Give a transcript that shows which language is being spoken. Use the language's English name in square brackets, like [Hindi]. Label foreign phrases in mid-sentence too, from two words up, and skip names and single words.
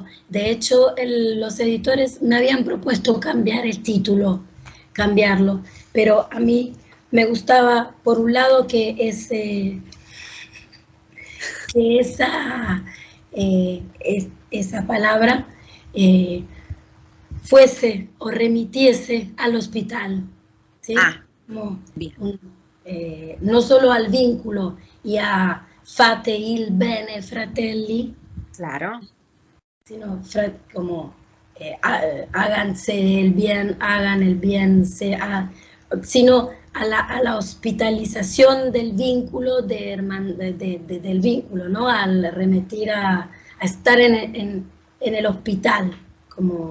[Spanish] De hecho, los editores me habían propuesto cambiar el título, cambiarlo, pero a mí me gustaba, por un lado, que esa palabra eh, fuese o remitiese al hospital, ¿sí? Ah, Como bien, no solo al vínculo y a [Italian] fate il bene fratelli, [Spanish] claro. sino como háganse el bien, hagan el bien, sino a la hospitalización del vínculo, del vínculo, ¿no? Al remitir a estar en el hospital, como,